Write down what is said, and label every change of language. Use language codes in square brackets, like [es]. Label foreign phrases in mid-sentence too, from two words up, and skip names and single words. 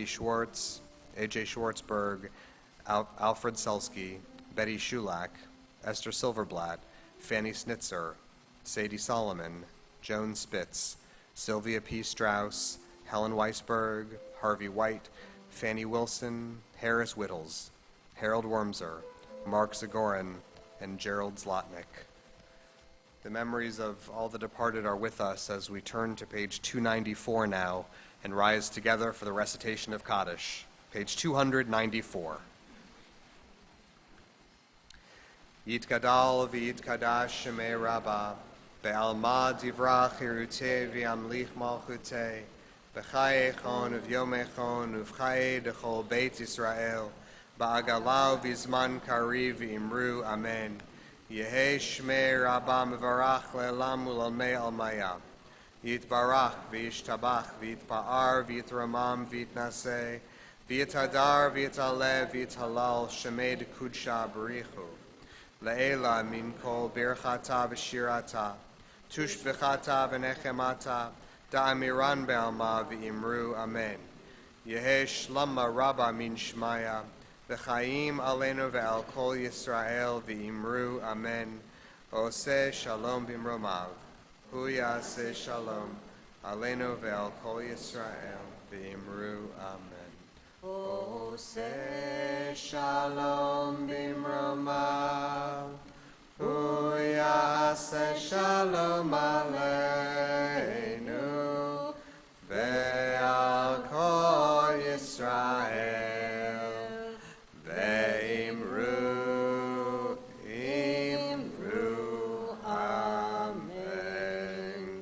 [en] Schwartz, A.J. Schwartzberg, Alfred Selsky, Betty Schulak, Esther Silverblatt, Fanny Snitzer, Sadie Solomon, Joan Spitz, Sylvia P. Strauss, Helen Weisberg, Harvey White, Fanny Wilson, Harris Whittles, Harold Wormser, Mark Zagorin, and Gerald Zlotnick. The memories of all the departed are with us as we turn to page 294 now and rise together for the recitation of Kaddish. Page 294. [arc] יתגדל ויתקדש שמה רבא, בעלמא די ברא כרעותה וימליך מלכותה, בחייכון וביומיכון ובחיי דכל בית ישראל, בעגלא ובזמן קריב ואמרו אמן. יהא שמה רבא מברך לעלם ולעלמי עלמיא. יתברך וישתבח ויתפאר ויתרומם ויתנשא, ויתהדר ויתעלה ויתהלל שמה דקודשא בריך הוא. לעלא מן כל ברכתא ושירתא, תשבחתא ונחמתא, דאמירן בעלמא ואמרו אמן. יהא שלמא רבא מן שמיא, וחיים עלינו ועל כל ישראל ואמרו אמן. [he] עושה שלום במרומיו, הוא יעשה שלום, עלינו ועל כל ישראל ואמרו אמן. עושה שלום במרומיו, הוא יעשה שלום עלינו ועל כל ישראל ואמרו אמן.